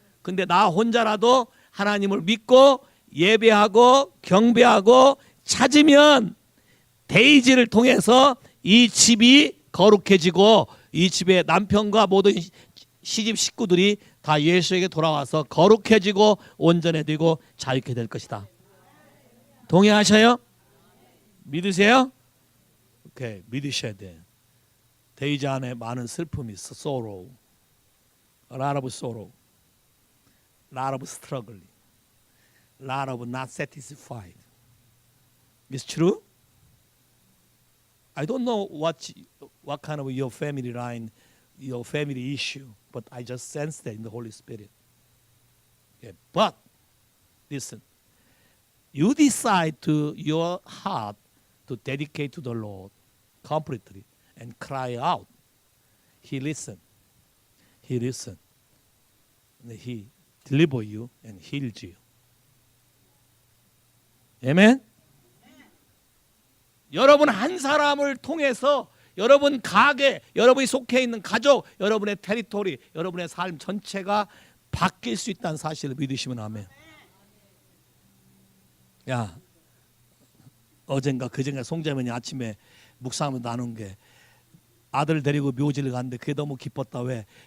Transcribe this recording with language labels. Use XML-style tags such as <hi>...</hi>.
<ko>근데 나 혼자라도 하나님을 믿고 예배하고 경배하고 찾으면 데이지를 통해서 이 집이 거룩해지고 이 집의 남편과 모든 시집 식구들이 다 예수에게 돌아와서 거룩해지고 온전해지고 자유케 될 것이다. 동의하셔요? 믿으세요? 오케이, 믿으셔야 돼. 데이지 안에 많은 슬픔이 있어.</ko> <en>sorrow, a lot of sorrow, a lot of struggling, a lot of not satisfied. It's true? I don't know what kind of your family line, your family issue, but I just sense that in the Holy Spirit. Okay. But listen, you decide to your heart to dedicate to the Lord completely and cry out. He listened. He listened. And He delivered you and healed you. Amen?</en> <ko>여러분 한 사람을 통해서 여러분 가게, 여러분이 속해 있는 가족, 여러분의 테리토리, 여러분의 삶 전체가 바뀔 수 있다는 사실을 믿으시면 아멘. 야, 어젠가 그젠가 송자매니 아침에 묵상하면서 나눈 게 아들 데리고 묘지를 갔는데 그게 너무 기뻤다. 왜?</ko>